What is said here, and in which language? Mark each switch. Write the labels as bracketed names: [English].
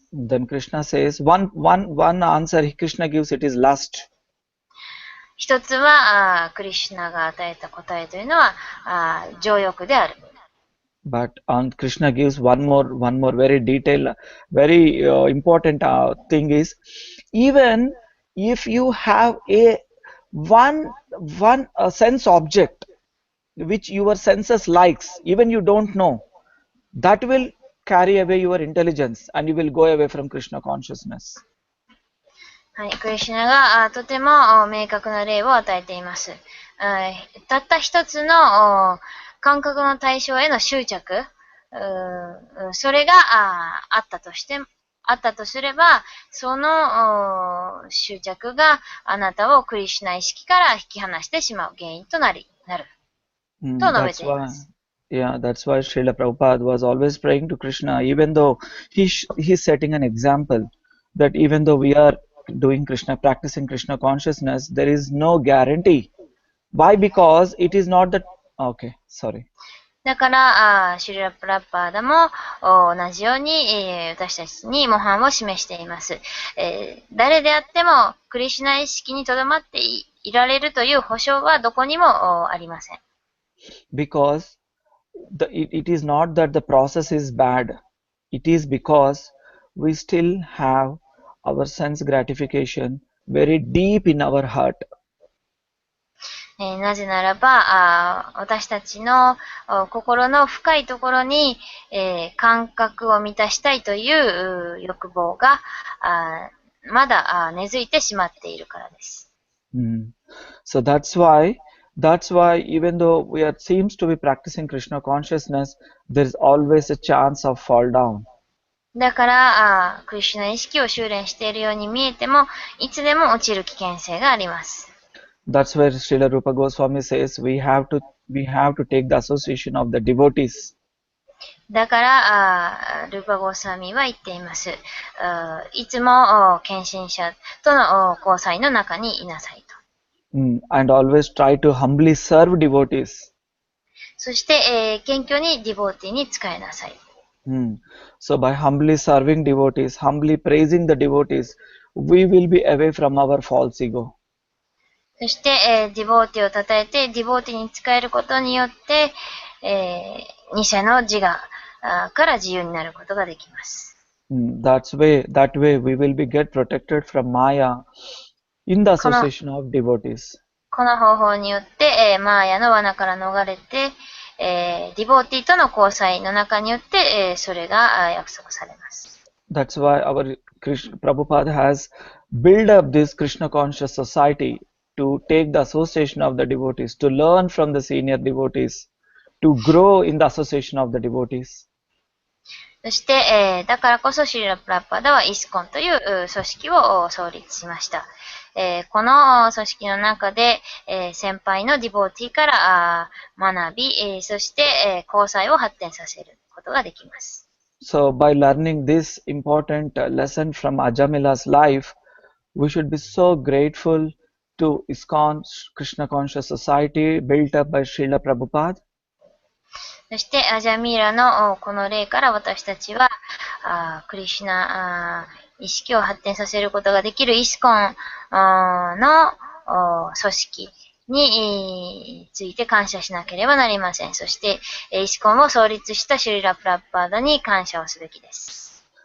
[English] Then Krishna says, one answer Krishna gives, it is lust. [Japanese] 一つはクリシュナが与えた答えというのは情欲である。 [English] But Krishna gives one more very detailed, very important thing is, even if you have one sense object which your senses likes, even you don't know, that will carry away your intelligence and you will go away from Krishna consciousness. [Japanese] はい、クリシュナがとても明確な例を与えています。たった一つの感覚の対象への執着、それがあったとすれば、その執着があなたをクリシュナ意識から引き離してしまう原因となる。と述べています。 [English] Yeah, that's why Srila Prabhupada was always praying to Krishna, even though he's setting an example that even though we are practicing Krishna consciousness, there is no guarantee. Why? Because it is not that. Okay, sorry. [Japanese] だから、シュリラ・プラッパーダも同じように、私たちに模範を示しています。誰であってもクリシュナ意識にとどまっていられるという保証はどこにもありません。 [English] Because it is not that the process is bad. It is because we still have our sense gratification very deep in our heart. [Japanese] なぜならば、私たちの心の深いところに、感覚を満たしたいという欲望がまだ根付いてしまっているからです。 [English] So that's why That's why even though we are seems to be practicing Krishna consciousness, there is always a chance of fall down. [Japanese] だから、クリシュナ意識を修練しているように見えても、いつでも落ちる危険性があります。 [English] That's where Srila Rupa Goswami says we have to take the association of the devotees. [Japanese] だから、ルーパゴースワミは言っています。いつも献身者との交際の中にいなさいと。 [English] And always try to humbly serve devotees. [Japanese] そして、謙虚にディボーティに仕えなさい。 [English] So by humbly serving devotees, humbly praising the devotees, we will be away from our false ego. [Japanese] そして、ディボーティを称えて、ディボーティに仕えることによって、偽の自我から自由になることができます。 [English] That way we will be get protected from Maya in the association of devotees. [Japanese] この方法によって、マーヤの罠から逃れて、ディボーティとの交際の中によって、それが約束されます。 [English] That's why our Prabhupada has built up this Krishna conscious society to take the association of the devotees, to learn from the senior devotees, to grow in the association of the devotees. [Japanese] そして、だからこそシリラ・プラッパダはイスコンという組織を創立しました。この組織の中で、先輩のディボーティから学び、そして、交際を発展させることができます。 [English] So by learning this important lesson from Ajamila's life, we should be so grateful to ISKCON Krishna Conscious Society built up by Srila Prabhupada. [Japanese] そして、アジャミーラのこの例から私たちは、クリシュナ意識を発展させることができるイスコンの組織について感謝しなければなりません。そして、イスコンを創立したシュリラ・プラッパーダに感謝をすべきです。